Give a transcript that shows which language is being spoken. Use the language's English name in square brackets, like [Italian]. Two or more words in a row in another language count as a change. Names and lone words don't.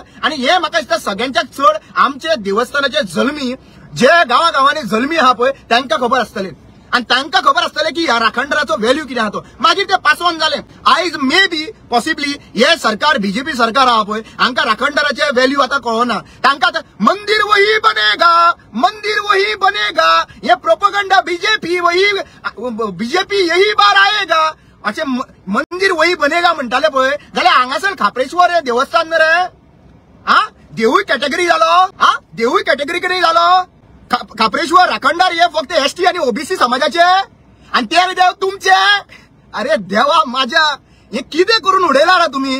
[Konkani] आणि हे म्हाका दिसता सगळ्यांच्याक चड आमचे देवस्थानाचे जल्मी, जे गांवागांवांनी जल्मी आहा पळय तांकां खबर आसतले. आणि तांकां खबर आसतलें की ह्या राखणदाराचो व्हॅल्यू कितें आहा तो. मागीर ते पासोवन जालें. आयज [English] may be possibly [Konkani] हे सरकार, बीजेपी सरकार आहा पळय, हांकां राखणदाराचे व्हॅल्यू आतां कळना. तांकां [Hindi] मंदिर वही बनेगा, मंदिर वही बनेगा, [Konkani] हे प्रोपगंडा [Hindi] बीजेपी यही बार आएगा [Konkani] अशें [Hindi] मंदिर वही बनेगा [Konkani] म्हणटाले पळय, जाल्यार हांगासर खापरेश्वर हे देवस्थान रे. हा देवूय कॅटेगरी जालो, हा देवूय कॅटेगरी कितें जालो. खापरेश्वर राखणदार हे फक्त एसटी आणि ओबीसी समाजाचे, आणि ते देव तुमचे. [Marathi] अरे देवा माझ्या, [Konkani] हे कितें करून उडयला रे तुम्ही.